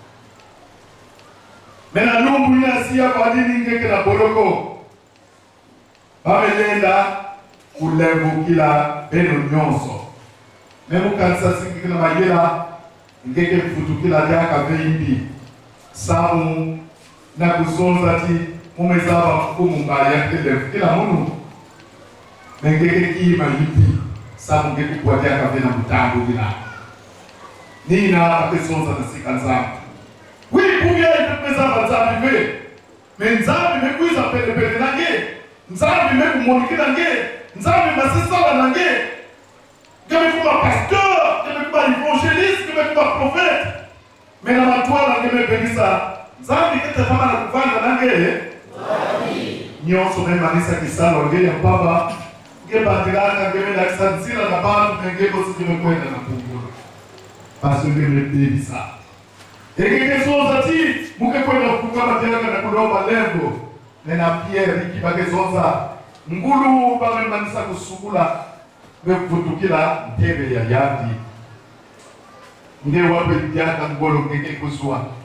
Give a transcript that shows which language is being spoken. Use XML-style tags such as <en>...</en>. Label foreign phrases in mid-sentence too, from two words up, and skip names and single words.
<kg>mena numbu yina siya kwa dini nge kina boloko bamelenda kulevo kila beno nyonso memu kanisa singi kina mayela ngeke kufutukila jaka veimbi samu na kuzonza ti mumezaba mfumu mbaya kila munu ngeke kima hipi samu ngeke kwa jaka vena mutangu vina nina apesonza na sika nzamu wipuya ipepezaba nzamu ve menzamu mekuiza pele nange nzamu mekumonikila nge nzamu masisala nange kama kuma pasteur, kama kuma evangeliste, kama kuma prophète. Mais na matwala ngeme benisa zambi kete kama na kuvanga nange nyonso memanisa kisalo ngene baba ngebandilaka ngeme na kisanzira na bantu ngebo simekwenda na kungula basi ngeme benisa ngeke soza ti mukekwenda kukama tena na kuloba lengo nena Pierre kibagezonza ngulu bamemanisa kusugula bekutukila ntebe ya yadi nge wape yaka ngolo ngeke kuswa</kg>